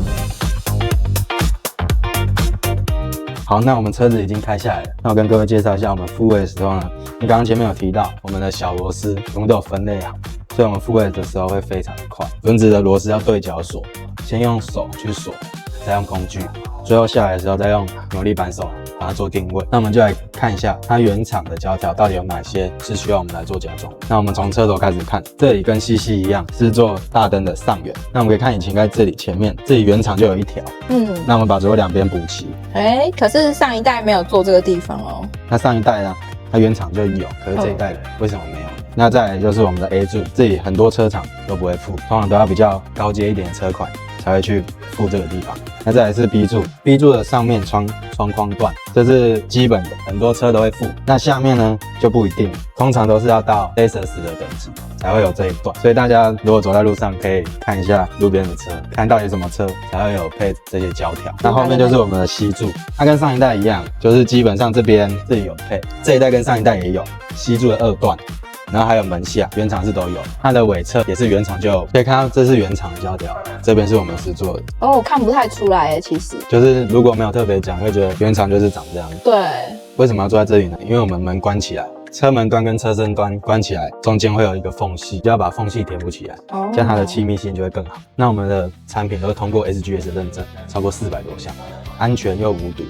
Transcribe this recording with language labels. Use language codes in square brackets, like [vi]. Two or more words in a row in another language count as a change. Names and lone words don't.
[zh] 好，那我們車子已經開下來了，那我跟各位介紹一下我們復位的時候呢，你剛剛前面有提到我們的小螺絲我們都有分類好，所以我們復位的時候會非常的快。輪子的螺絲要對角鎖，先用手去鎖，再用工具，最後下來的時候再用扭力扳手把它做定位。那我們就來看一下它原廠的膠條到底有哪些是需要我們来做加裝。那我們從車頭開始看，這裡跟西西一樣是做大燈的上緣。那我们可以看引擎蓋這裡前面，這裡原廠就有一條。那我們把左右兩邊補齊。可是上一代沒有做這個地方哦。那上一代呢？它原廠就有，可是這一代為什麼沒有？那再來就是我們的 A 柱，這裡很多車廠都不會附，通常都要比較高階一點的車款才會去附這個地方。那再來是 B 柱 ，B 柱的上面窗框段，這是基本的，很多車都會附。那下面呢就不一定，通常都是要到 Lexus 的等級才會有這一段。所以大家如果走在路上，可以看一下路邊的車，看到底什麼車才會有配這些膠條。那後面就是我們的 C 柱，它跟上一代一樣，就是基本上這裡有配，這一代跟上一代也有 C 柱的2段。然後還有門下，原廠是都有，它的尾側也是原廠就有，可以看到這是原廠的膠條，這邊是我們試做的。哦，我看不太出來耶，其實就是如果沒有特別講，會覺得原廠就是長這樣。對，為什麼要坐在這裡呢？因為我們門關起來，車門端跟車身端關起來，中間會有一個縫隙，就要把縫隙填補起來，這樣它的氣密性就會更好。那我們的產品都是通過 SGS 認證，超過400多項，安全又無毒。